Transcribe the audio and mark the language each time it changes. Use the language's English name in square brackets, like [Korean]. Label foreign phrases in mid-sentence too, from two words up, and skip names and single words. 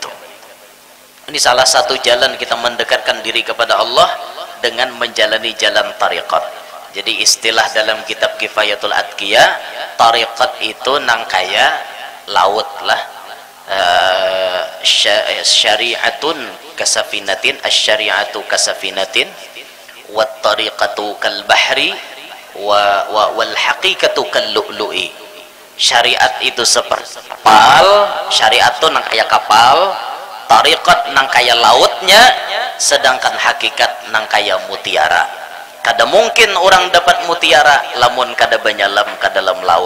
[Banjar] Ini salah satu jalan kita mendekatkan diri kepada Allah dengan menjalani jalan tariqat. Jadi istilah dalam kitab Kifayatul Atqiya, tariqat itu nang kaya laut lah, [Arabic] شريعة كسفينة، الشريعة كسفينة, والطريقة كالبحر والحقيقة كاللؤلؤ. [Banjar] Syariat itu seperti kapal, syariatun nang kaya kapal, tariqat nang kaya lautnya, sedangkan hakikat nang kaya mutiara. Kada mungkin orang dapat mutiara lamun kada banyalam ke dalam laut.